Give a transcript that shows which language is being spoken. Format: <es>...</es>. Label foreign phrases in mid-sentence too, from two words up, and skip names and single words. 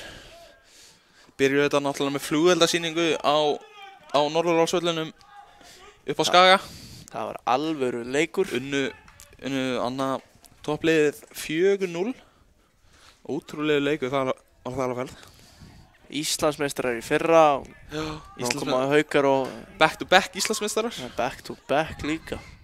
<is>Byrjuðu þetta náttúrulega með flugveldasýningu á Norðurálsvöllunum upp á Skaga. Það var alvöru leikur. Unnu annað toppliðið 4-0. Ótrúlegu leikur var það alveg vel. Íslandsmeistarar í fyrra. Já, nú koma Haukar og</is> <en>back to back Íslandsmeistarar.</en> <is>Ja,</is> <en>back to back</en> <is>líka.</is>